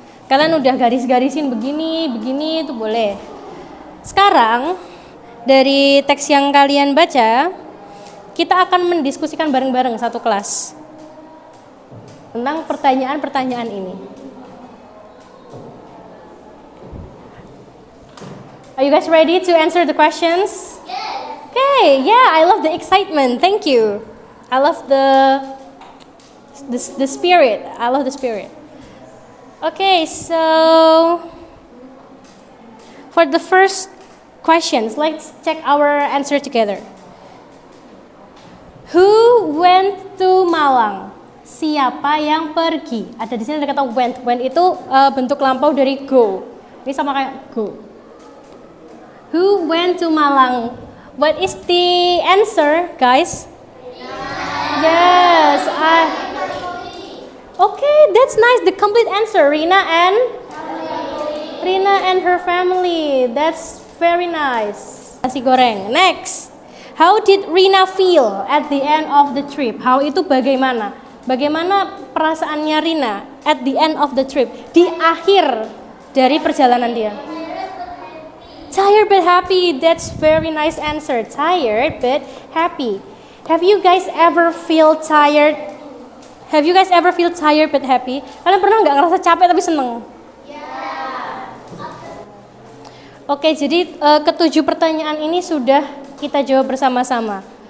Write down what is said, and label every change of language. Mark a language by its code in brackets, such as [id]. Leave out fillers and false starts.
[id] Kalian udah garis-garisin begini itu boleh. Sekarang dari teks yang kalian baca, kita akan mendiskusikan bareng-bareng satu kelas tentang pertanyaan-pertanyaan ini. [en] Are you guys ready to answer the questions? Yes. Okay, yeah, I love the excitement. Thank you. I love the spirit. I love the spirit. Okay, so for the first questions, let's check our answer together. Who went to Malang? [id] Siapa yang pergi? Ada di sini ada kata went. Went itu bentuk lampau dari go. Ini sama kayak go. [en] Who went to Malang? What is the answer, guys? Yes. Okay, that's nice. The complete answer. Rina and her family. That's very nice. Nasi goreng. Next. How did Rina feel at the end of the trip? [id] How itu bagaimana? Bagaimana perasaannya Rina [en] at the end of the trip? [id] Di akhir dari perjalanan dia. [en] Tired but happy. That's very nice answer. Tired but happy. Have you guys ever feel tired? Have you guys ever feel tired but happy? [id] Kalian pernah nggak ngerasa capek tapi seneng? Oke, jadi ketujuh pertanyaan ini sudah kita jawab bersama-sama.